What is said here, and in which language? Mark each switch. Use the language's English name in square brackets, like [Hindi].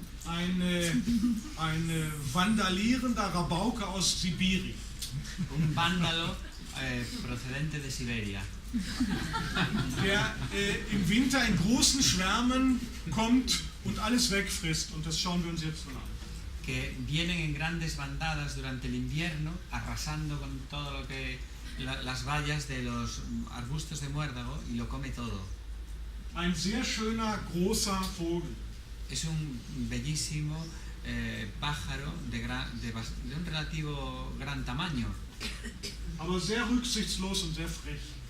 [German] ein vandalierender Rabauke aus Sibirien. [Spanish] Un vándalo procedente de Siberia, [German] Der im Winter in großen Schwärmen kommt und alles wegfrisst. Und das schauen wir uns jetzt mal an. [Spanish] que vienen en grandes bandadas durante el invierno, arrasando con todo lo que las bayas de los arbustos de muérdago y lo come todo. [German] Ein sehr schöner, großer Vogel. [Spanish] Es un bellísimo pájaro de un relativo gran tamaño, [German] Aber sehr rücksichtslos und sehr frech.